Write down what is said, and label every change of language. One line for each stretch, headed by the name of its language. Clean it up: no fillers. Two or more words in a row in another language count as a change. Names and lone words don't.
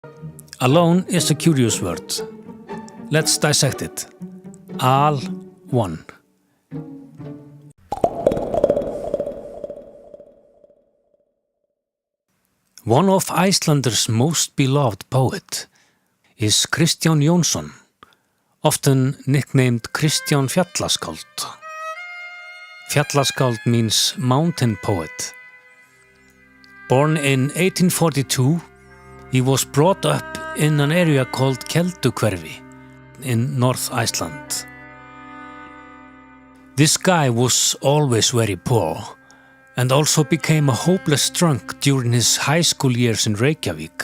English: Alone is a curious word. Let's dissect it. Al-one. One of Icelanders' most beloved poet is Kristján Jónsson, often nicknamed Kristján fjallaskáld. Fjallaskáld means mountain poet. Born in 1842, he was brought up in an area called Keldukverfi in North Iceland. This guy was always very poor and also became a hopeless drunk during his high school years in Reykjavík.